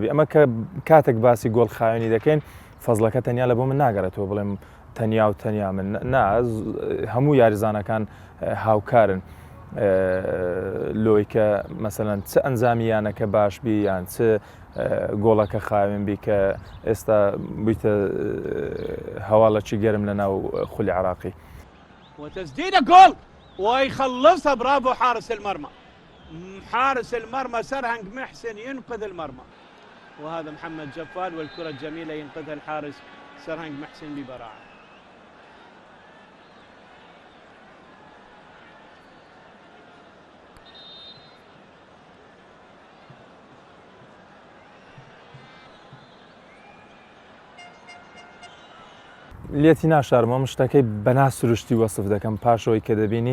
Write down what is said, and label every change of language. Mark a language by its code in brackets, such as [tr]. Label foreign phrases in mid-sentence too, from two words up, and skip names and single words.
[ckb] ئەمە کە کاتێک باسی گۆڵ خاوێنی دەکەین فەزلەکە تەنیا لە بۆ من ناگەڕێتەوە بڵێم تەنیا و تەنیا من هەموو یاریزانەکان هاوکارن لۆی کە مەسەلەن چ ئەنجامیانەکە باش بی یان چ گۆڵەکە خاوێن بی کە ئێستا بوویتە هەواڵەکی گەرم لە ناو خولی عراقی. [ar] وتسديدة جول ويخلصها، برافو حارس المرمى. حارس المرمى سرهنج محسن ينقذ المرمى، وهذا محمد جفال والكرة الجميلة ينقذها الحارس سرهنج محسن ببراعة. [ckb] لێتی ناشارمەم شتەکەی بەنا سروشتی وەسف دەکەم پاشەوەی کە دەبینی